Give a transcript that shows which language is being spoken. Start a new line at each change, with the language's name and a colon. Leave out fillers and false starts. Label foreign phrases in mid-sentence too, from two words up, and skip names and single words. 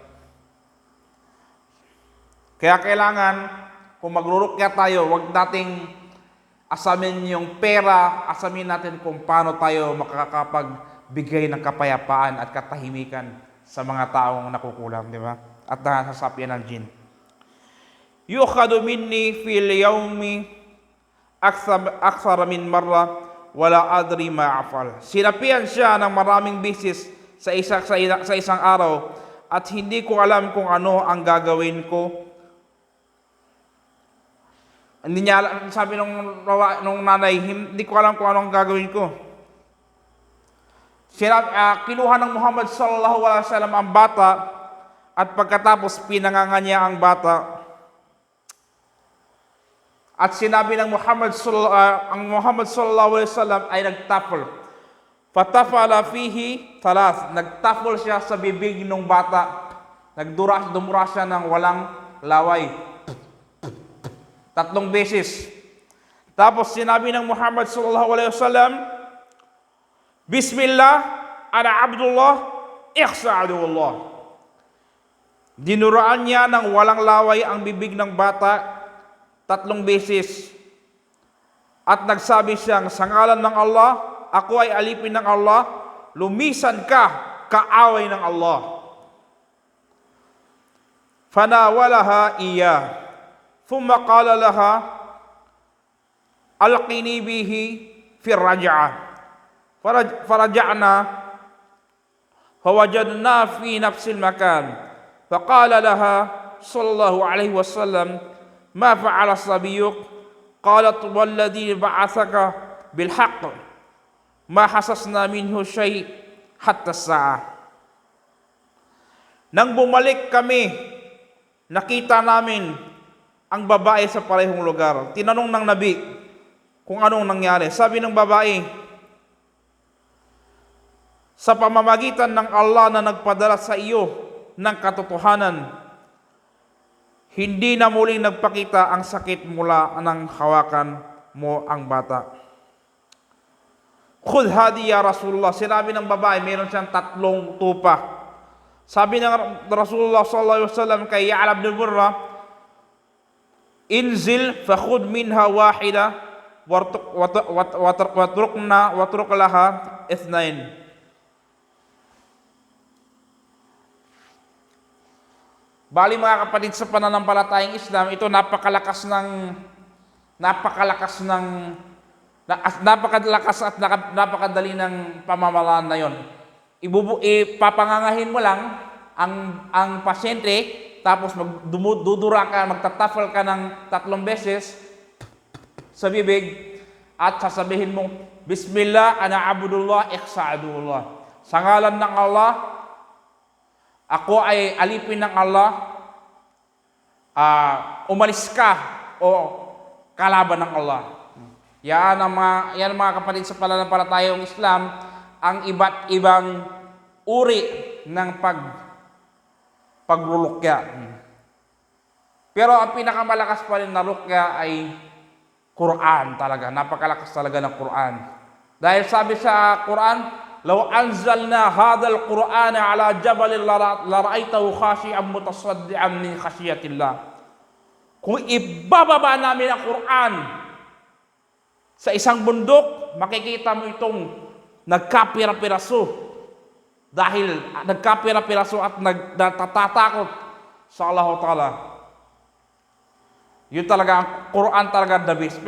Filipino: Kaya kailangan, kung magrurukya tayo, wag nating asamin yung pera, asamin natin kung paano tayo makakapagbigay ng kapayapaan at katahimikan sa mga taong nakukulam, di ba? At nasasapian ng jinn.
Arabic: يؤخذ مني في اليوم أكثر من مرة ولا أدري ما أفعل.
Filipino: Sinapian siya ng maraming bisis sa isang araw at hindi ko alam kung ano ang gagawin ko. Hindi niya, sabi nung nanay, hindi ko alam kung ano ang gagawin ko. Kinuha ng Muhammad
Arabic: صلى الله عليه وسلم
Filipino: ang bata at pagkatapos pinanganga niya ang bata. At sinabi ng Muhammad
Arabic: صلى الله عليه وسلم
Filipino: ay nagtapol.
Arabic: فتفل فيه ثلاثا.
Filipino: Nagtapol siya sa bibig ng bata. Dumura siya ng walang laway. 3 beses. Tapos sinabi ng Muhammad
Arabic: صلى الله عليه وسلم, بسم الله أنا عبد الله اخسأ عدو الله.
Filipino: Dinuraan niya ng walang laway ang bibig ng bata 3 beses. At nagsabi siyang, sa ngalan ng Allah, ako ay alipin ng Allah, lumisan ka, kaaway ng Allah.
Arabic: فناولها إياه. ثم قال لها ألقيني به في رجعة. فرجعنا فوجدنا في نفس المكان. فقال لها صلى الله عليه وسلم ما فعل صبيك? قالت والذي بعثك بالحق ما حسسنا منه شيء حتى الساعة.
Filipino: Nang bumalik kami, nakita namin ang babae sa parehong lugar. Tinanong ng Nabi kung anong nangyari. Sabi ng babae, sa pamamagitan ng Allah na nagpadala sa iyo ng katotohanan. Hindi na muling nagpakita ang sakit mula ng hawakan mo ang bata.
Arabic: خذ هذه يا رسول الله.
Filipino: Sinabi ng babae, meron siyang 3 tupa. Sabi ng Rasulullah
Arabic: صلى الله عليه وسلم
Filipino: kay Ya'la ibn Murrah,
Arabic: انزل فخذ منها واحدة واترك لها اثنتين.
Filipino: Bali mga kapatid, sa pananampalatayang Islam, ito napakalakas at napakadali ng pamamaraan na yon. Ipapangangahin mo lang ang pasyente, tapos magdudura ka, magtatafal ka ng 3 beses sa bibig, at sasabihin mo,
Arabic: بسم الله أنا عبد الله اخسأ عدو الله.
Filipino: Sa ngalan ng Allah, ako ay alipin ng Allah, umalis ka o kalaban ng Allah. Yan mga kapatid, sa pananampalatayang Islam, ang iba't ibang uri ng pagrulukya. Pero ang pinakamalakas pa rin na rukya ay Quran talaga. Napakalakas talaga ng Quran. Dahil sabi sa Quran,
Arabic: لو أنزلنا هذا القرآن على جبل لرأيته خاشعا متصدعا من خشية الله.
Filipino: Kung ibababa namin ang Quran sa isang bundok, makikita mo itong nagkapira-piraso. Dahil nagkapira-piraso at nagtatatakot sa
Arabic: الله تعالى.
Filipino: Yun talaga, ang Quran talaga
English: the best.